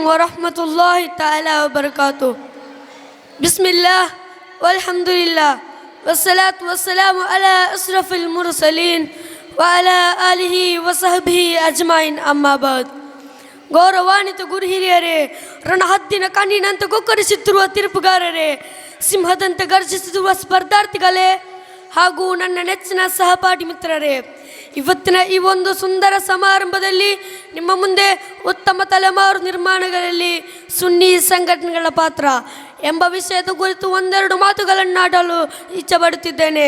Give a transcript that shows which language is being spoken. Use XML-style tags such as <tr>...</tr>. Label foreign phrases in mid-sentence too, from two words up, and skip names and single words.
<ar>ورحمة الله تعالى وبركاته. بسم الله والحمد لله والصلاة والسلام على أشرف المرسلين وعلى آله وصحبه أجمعين أما بعد.</ar> <kn>ಗೌರವಾನ್ವಿತ ಗುರು ಹಿರಿಯರೇ, ರಣಹದ್ದಿನ ಕಣ್ಣಿನಂತೆ ಕೊಕ್ಕರಿಸುತ್ತಿರುವ ತೀರ್ಪುಗಾರರೇ, ಸಿಂಹದಂತೆ ಗರ್ಜಿಸುತ್ತಿರುವ ಸ್ಪರ್ಧಾರ್ಥಿಗಳೇ ಹಾಗೂ ನನ್ನ ನೆಚ್ಚಿನ ಸಹಪಾಠಿ ಮಿತ್ರರೇ, ಇವತ್ತಿನ ಈ ಒಂದು ಸುಂದರ ಸಮಾರಂಭದಲ್ಲಿ ನಿಮ್ಮ ಮುಂದೆ ಉತ್ತಮ ತಲೆಮಾರು ನಿರ್ಮಾಣಗಳಲ್ಲಿ ಸುನ್ನಿ ಸಂಘಟನೆಗಳ ಪಾತ್ರ ಎಂಬ ವಿಷಯದ ಕುರಿತು ಒಂದೆರಡು ಮಾತುಗಳನ್ನಾಡಲು ಇಚ್ಛೆಪಡುತ್ತಿದ್ದೇನೆ.</kn>